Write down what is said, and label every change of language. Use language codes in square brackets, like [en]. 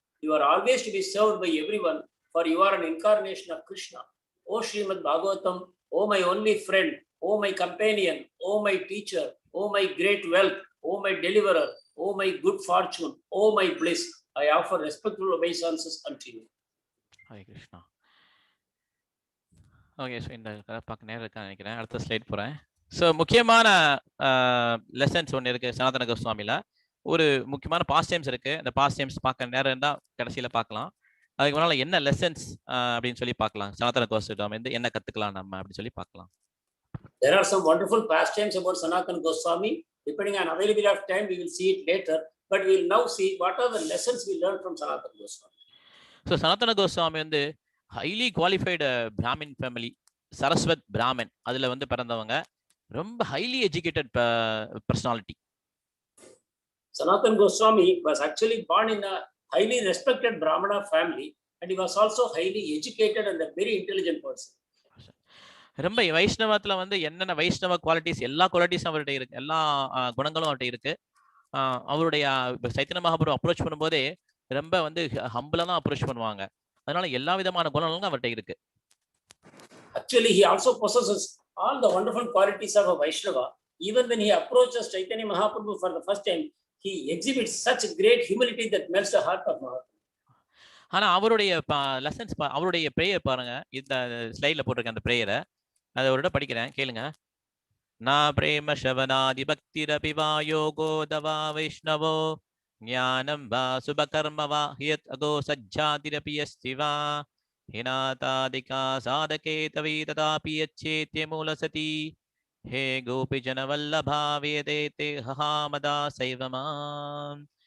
[en] You are always to be served by everyone, for you are an incarnation of Krishna. O Srimad Bhagavatam, O my only friend, O my companion, O my teacher, O my great wealth, O my deliverer, O my good fortune, O my bliss, I offer respectful obeisances unto you. Hare Krishna. [ta] Okay, so இந்த பார்க்க நேரம் இருக்கான்னு நினைக்கிறேன். அடுத்த slide போகிறேன். So முக்கியமான lessons ஒன்று இருக்குது சனாதன கோஸ்வாமியில். ஒரு முக்கியமான பாஸ்ட் டைம்ஸ் இருக்குது. அந்த பாஸ்ட் டைம்ஸ் பார்க்க நேரம் இருந்தால் கடைசியில் பார்க்கலாம். அதுக்கு முன்னால் என்ன லெசன்ஸ் அப்படின்னு சொல்லி பார்க்கலாம். சனாதன கோஸ்வாமி வந்து என்ன கற்றுக்கலாம் நம்ம அப்படின்னு சொல்லி பார்க்கலாம். [en] There are some wonderful pastimes about Sanatana Goswami. Depending on availability of time, we will see it later. But we will now see what are the lessons we learned from Sanatana Goswami. [ta] So Sanatana Goswami வந்து highly qualified Brahmin family, Saraswat Brahmin அதுல வந்து பிறந்தவங்க. ரொம்ப highly educated personality. [en] Sanatana Goswami was actually born in a highly respected Brahmana family and he was also highly educated and a very intelligent person. [ta] ரொம்ப வைஷ்ணவத்துல வந்து என்னென்ன வைஷ்ணவ qualities, எல்லா குவாலிட்டிஸும் அவர்கிட்ட இருக்கு, எல்லா குணங்களும் அவர்கிட்ட இருக்கு. அவருடைய சைத்தன்ய மகாபிரபு அப்ரோச் பண்ணும்போதே ரொம்ப வந்து ஹம்பிளா தான் அப்ரோச் பண்ணுவாங்க. அதனால எல்லா விதமான குணங்களும் அவர்கிட்ட இருக்கு. [en] Actually, he also possesses all the wonderful qualities of a Vaishnava. Even when he approaches Chaitanya Mahaprabhu for the first time, he exhibits such great humility that melts the heart of Mahaprabhu. [ta] ஆனா அவருடைய lessons, அவருடைய prayer பாருங்க. இந்த ஸ்லைட்ல போட்டிருக்க அந்த பிரேயரை அதை ஒரு இடம் படிக்கிறேன், கேளுங்க. [sa] நா பிரேம ஷவனாதி பக்திரபி வா யோகோ தவா வைஷ்ணவோ ஞானம் வா சுபகர்ம வா ஹியத் அகோ சஜ்ஜாதிரபி அஸ்தி வா ஹிநாதாதிகா சாதகே தவி ததாபி யச்சேத்ய மூலசதி ஹே கோபி ஜனவல்லபா வேதேதே ஹஹாமதா சைவமாம்.